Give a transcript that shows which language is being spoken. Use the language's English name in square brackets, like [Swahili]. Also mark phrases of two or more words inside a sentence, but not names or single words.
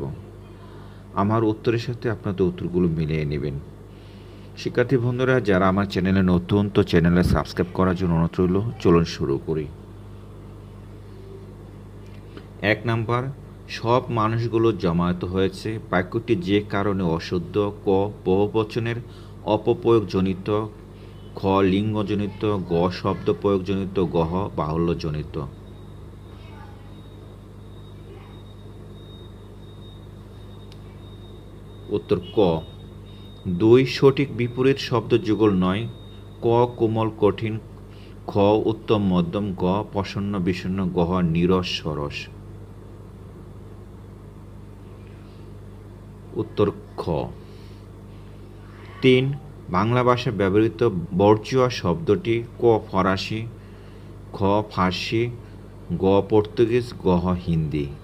[Bangla] আমার উত্তরের সাথে আপনাদের উত্তরগুলো মিলিয়ে নেবেন। শিক্ষার্থী বন্ধুরা যারা আমার চ্যানেলে নতুন, তো চ্যানেলে সাবস্ক্রাইব করার জন্য অনুরোধ রইল। চলুন শুরু করি। 1 নাম্বার, সব মানুষগুলো জমায়েত হয়েছে। বাক্যটি যে কারণে অশুদ্ধ? ক বহুবচনের অপপ্রয়োগজনিত, খ লিঙ্গজনিত, গ শব্দ প্রয়োগজনিত, গহ বাহুল্যজনিত। উত্তর ক। 2 সঠিক বিপরীত শব্দ যুগল নয়। ক কোমল কঠিন, খ উত্তম মধ্যম, গ প্রসন্ন বিষণ্ণ, গহ নীরস সরস। উত্তর খ। 3 বাংলা ভাষায় ব্যবহৃত বর্জ্য শব্দটি? ক ফরাসি, খ ফার্সি, গ পর্তুগিজ, গহ হিন্দি।